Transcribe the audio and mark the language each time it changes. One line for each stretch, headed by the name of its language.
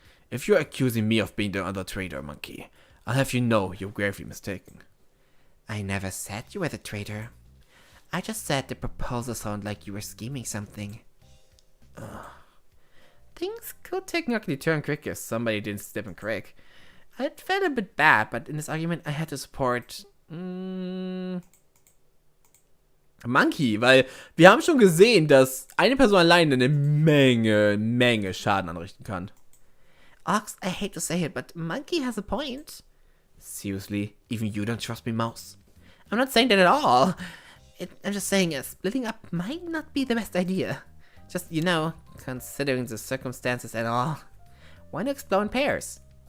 English: If you're accusing me of being the other traitor, Monkey, I'll have you know you're gravely mistaken. I never said you were the traitor. I just said the proposal sounded like you were scheming something. Things could technically turn quick if somebody didn't step in quick. I felt a bit bad, but in this argument I had to support Monkey,
German: weil wir haben schon gesehen, dass eine Person alleine eine Menge Schaden anrichten kann.
English: Ox, I hate to say it, but Monkey has a point. Seriously, even you don't trust me, Mouse? I'm not saying that at all. I'm just saying splitting up might not be the best idea. Just, considering the circumstances and all. Why not explore in pairs?